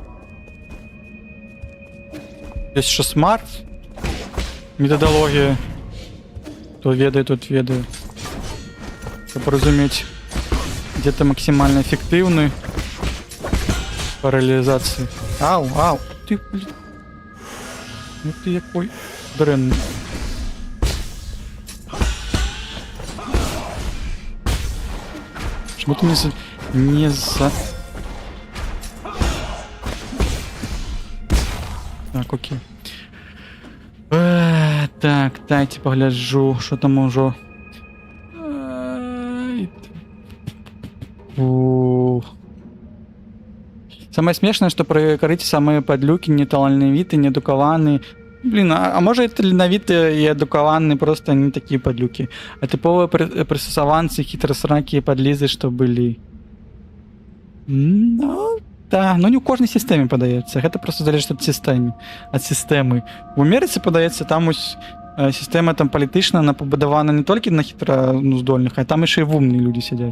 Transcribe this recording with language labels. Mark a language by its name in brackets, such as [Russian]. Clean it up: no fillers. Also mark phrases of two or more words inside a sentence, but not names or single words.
[Belarusian] Ёсць што смарт, метадалогія, то ведае, тут ведае. Каб разумець, дзе ты максімальна эфектыўны па рэалізацыі. Ау, ты, блин. Ну ты якой дрэнны. [Russian] Чему ты не за... Так, окей. Так, дайте погляджу, что там уже. Самое смешное, что про корыте самые подлюки, неталановитые, неадукованные. Блин, а может это [Belarusian] таленавітыя і адукаваныя, [Russian] просто они такие подлюки. [Belarusian] А тыповыя прысасаванцы, хітрасракі і падлізы, што былі. Ну, да, ну не ў кожнай сістэме падаецца. Гэта просто залежыць ад сістэмы. У Амерыцы, падаецца, там ось сістэма там палітычна, она пабудавана не толькі на хітра здольных, а там яшчэ і вумныя людзі сядзяць.